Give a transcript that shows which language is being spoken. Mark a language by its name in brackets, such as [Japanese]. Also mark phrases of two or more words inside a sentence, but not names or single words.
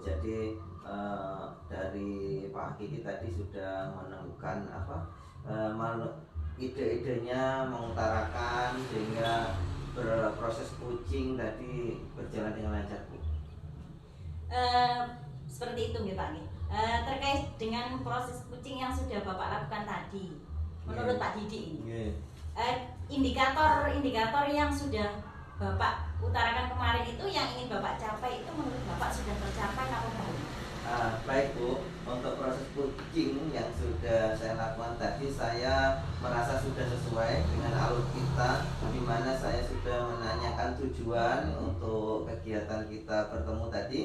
[Indonesian] Jadi dari Pak Kiki tadi sudah menemukan ide-idenya, mengutarakan sehingga proses coaching tadi berjalan dengan lancar Bu. Seperti itu nggih Pak nggih. Terkait dengan proses coaching yang sudah Bapak lakukan tadi, menurut Pak Didi ini, indikator yang sudah Bapak utarakan kemarin itu, yang ingin Bapak capai itu menurut Bapak sudah tercapai atau belum? Baik Bu, untuk proses coaching yang sudah saya lakukan tadi, saya merasa sudah sesuai dengan alur kita, di mana saya sudah menanyakan tujuan untuk kegiatan kita bertemu tadi.